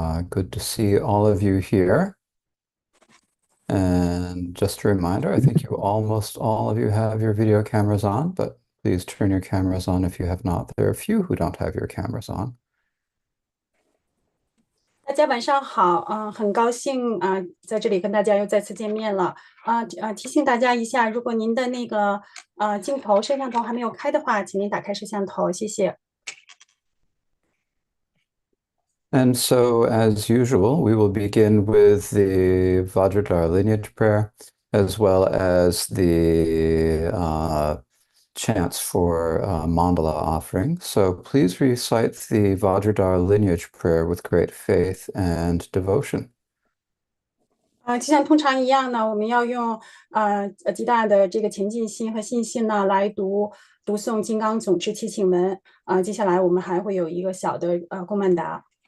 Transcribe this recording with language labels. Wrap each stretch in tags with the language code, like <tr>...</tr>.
<en>Good to see all of you here. And just a reminder, I think almost all of you have your video cameras on, but please turn your cameras on if you have not. There are a few who don't have your cameras on.</en> <zh>大家晚上好，很高兴在这里跟大家又再次见面了。提醒大家一下，如果您的那个镜头摄像头还没有开的话，请您打开摄像头，谢谢。</zh> <en>And so, as usual, we will begin with the Vajradhara lineage prayer, as well as the chants for mandala offering. So please recite the Vajradhara lineage prayer with great faith and devotion.</en> <zh>就像通常一样呢，我们要用极大的这个前进心和信心呢来读诵金刚总持祈请文。接下来我们还会有一个小的供曼达。</zh>